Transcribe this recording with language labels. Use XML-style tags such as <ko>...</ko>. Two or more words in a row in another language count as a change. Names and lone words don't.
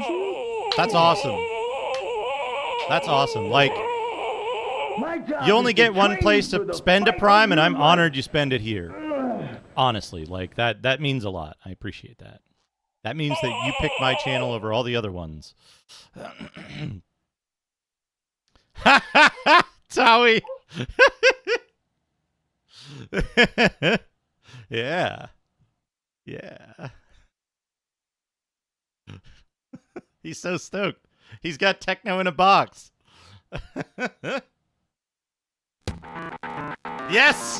<en>That's awesome. That's awesome. Like, you only get one place to spend a Prime, and I'm honored you spend it here. Honestly, like, that means a lot. I appreciate that. That means that you picked my channel over all the other ones. Ha ha ha! Towie! Yeah. Yeah. He's so stoked. He's got techno in a box. Yes!</en>